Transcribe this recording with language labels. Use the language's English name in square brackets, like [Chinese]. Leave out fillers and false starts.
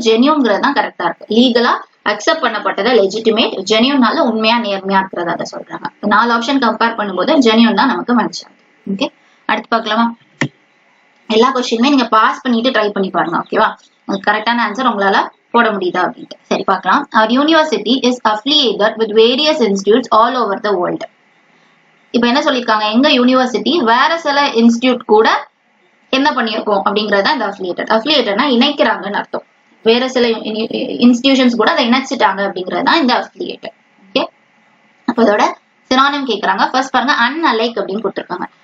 [Tamil] ஜென்யூன்ங்கிறது தான் கரெக்டா இருக்கு. லீகலா அக்செப்ட் பண்ணப்பட்டதை லெஜிட்டிமேட், ஜென்யூன்னால உண்மையா நேர்மையா இருக்கிறத அதை சொல்றாங்க. 4 ஆப்ஷன் கம்பேர் பண்ணும்போது ஜென்யூன் தான் நமக்கு மேட்ச் ஆகுது. ஓகே, அடுத்து பார்க்கலாமா? எல்லா கொஸ்டினுமே நீங்க பாஸ் பண்ணிட்டு ட்ரை பண்ணி பாருங்க. ஓகேவா, கரெக்டான ஆன்சர் உங்களால போட முடியுதா அப்படின்ட்டு. சரி பார்க்கலாம். [English] Our university is affiliated with various institutes all over the world. [Tamil] இப்ப என்ன சொல்லிருக்காங்க, எங்க யூனிவர்சிட்டி வேற சில இன்ஸ்டிடியூட் கூட என்ன பண்ணிருக்கோம் அப்படிங்கறத இந்த அஃபிலியேட்டட். அஃபிலியேட்டட்னா இணைக்கிறாங்கன்னு அர்த்தம். வேற சில இன்ஸ்டிடியூஷன்ஸ் கூட அதை இணைச்சிட்டாங்க அப்படிங்கறது தான் இந்த அஃபிலியேட்டட். ஓகே, அப்ப இதோட சினானிம் கேக்குறாங்க. ஃபர்ஸ்ட் பாருங்க, அன்அலைக் அப்படின்னு கொடுத்திருக்காங்க.